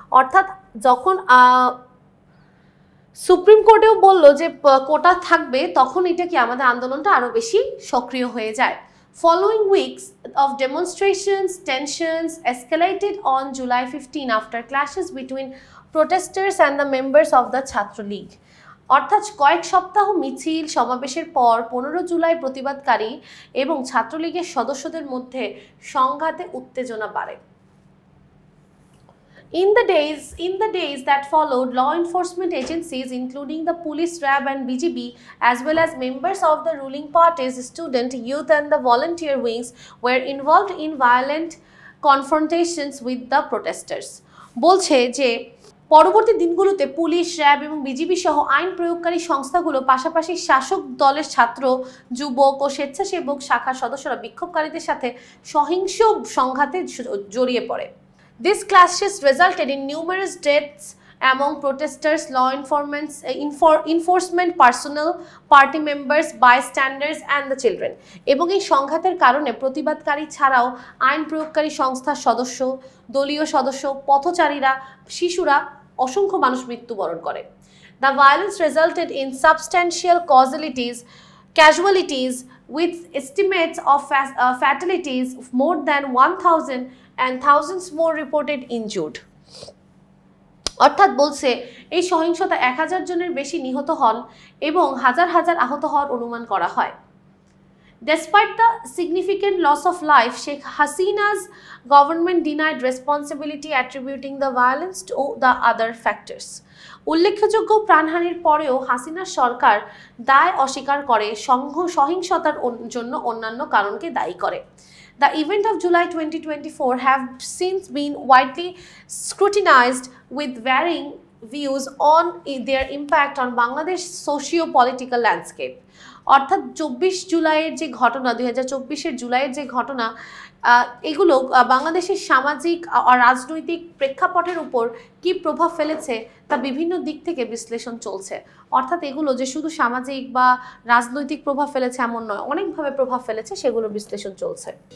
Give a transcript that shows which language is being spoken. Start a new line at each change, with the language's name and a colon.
Bangla: অর্থাৎ যখন সুপ্রিম কোর্টেও বলল যে কোটা থাকবে, তখন এটা কি আমাদের আন্দোলনটা আরো বেশি সক্রিয় হয়ে যায়।
English: Following weeks of demonstrations, tensions escalated on July 15 after clashes between protesters and the members of the Chhatra League.
Bangla: অর্থাৎ কয়েক সপ্তাহ মিছিল সমাবেশের পর 15 জুলাই প্রতিবাদকারী এবং ছাত্রলীগের সদস্যদের মধ্যে সংঘাতে উত্তেজনা বাড়ে।
English: In the days that followed, law enforcement agencies including the police, RAB and BGB as well as members of the ruling parties, student, youth and the volunteer wings were involved in violent confrontations with the protesters.
Bangla: বলছে যে পরবর্তী দিনগুলোতে police, RAB এবং BGB সহ আইন প্রয়োগকারী সংস্থাগুলো পাশাপাশি শাসক দলের ছাত্র, যুবক ও স্বেচ্ছাসেবক শাখার সদস্যরা বিক্ষোভকারীদের সাথে সহিংস সংঘাতে জড়িয়ে পড়ে।
English: These clashes resulted in numerous deaths among protesters, law enforcement personnel, party members, bystanders and the children.
Bangla: এবং এই সংঘাতের কারণে প্রতিবাদকারী ছাড়াও আইন প্রয়োগকারী সংস্থার সদস্য, দলীয় সদস্য, পথচারীরা, শিশুরা অসংখ্য মানুষ মৃত্যুবরণ করে।
English: The violence resulted in substantial casualties with estimates of fatalities of more than 1,000 and thousands more reported injured.
Bangla: অর্থাৎ বলছে এই সহিংসতা 1000 জনের বেশি নিহত হন এবং হাজার হাজার আহত হওয়ার অনুমান করা হয়।
English: Despite the significant loss of life, Sheikh Hasina's government denied responsibility, attributing the violence to the other factors.
Bangla: উল্লেখযোগ্য প্রাণহানির পরেও হাসিনার সরকার দায় অস্বীকার করে সহিংসতার জন্য অন্যান্য কারণকে দায়ী করে।
English: The event of July 2024 have since been widely scrutinized with varying views on their impact on Bangladesh socio-political landscape.
Bangla: অর্থাৎ 24 জুলাইয়ের যে ঘটনা, 2024-এর জুলাইয়ের যে ঘটনা, এগুলো বাংলাদেশের সামাজিক ও রাজনৈতিক প্রেক্ষাপটের উপর কি প্রভাব ফেলেছে তা বিভিন্ন দিক থেকে বিশ্লেষণ চলছে। অর্থাৎ এগুলো যে শুধু সামাজিক বা রাজনৈতিক প্রভাব ফেলেছে এমন নয়, অনেকভাবে প্রভাব ফেলেছে, সেগুলো বিশ্লেষণ চলছে।